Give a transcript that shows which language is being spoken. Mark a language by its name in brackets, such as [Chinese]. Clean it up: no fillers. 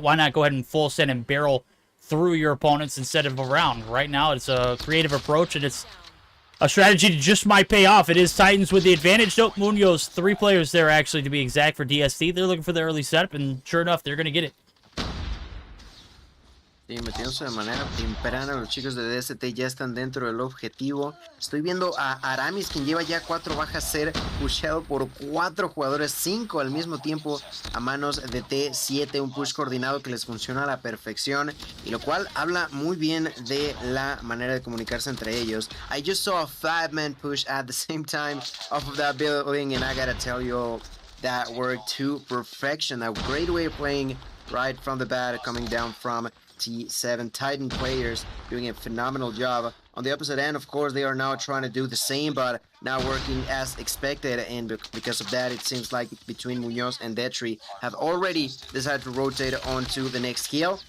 [English] Why not go ahead and full send and barrel through your opponents instead of around? Right now, it's a creative approach, and it's a strategy that just might pay off. It is Titans with the advantage. Nope, Munoz, 3 players there, actually, to be exact, for DST. They're looking for the early setup, and sure enough, they're going to get it. [Spanish] Sí, metiéndose de manera temprana, los chicos de DST ya están dentro del objetivo. Estoy viendo a Aramis, quien lleva ya 4 bajas, ser pushado por 4 jugadores, 5 al mismo tiempo a manos de T7, un push coordinado que les funciona a la perfección, y lo cual habla muy bien de la manera de comunicarse entre ellos. [English] I just saw a 5-man push at the same time off of that building, and I gotta tell you, that worked to perfection. A great way of playing right from the bat, coming down from T7. Titan players doing a phenomenal job. On the opposite end, of course, they are now trying to do the same, but not working as expected, and because of that, it seems like between Munoz and Detri have already decided to rotate onto the next kill.